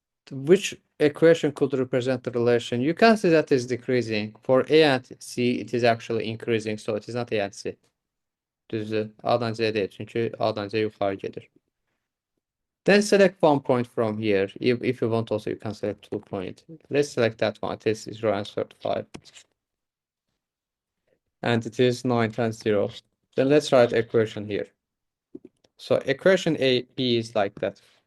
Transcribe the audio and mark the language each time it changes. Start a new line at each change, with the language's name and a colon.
English: Which equation could represent the relation? You can see that is decreasing. For A and C, it is actually increasing, so it is not A and C.
Turkish: Düzdür. A'dan C değil, çünkü A'dan C yukarı gelir.
English: Then select one point from here. If you want also, you can select 2 points. Let's select that one. It is 0 and 35. And it is 9 times 0. Then let's write equation here. So equation A, B is like that.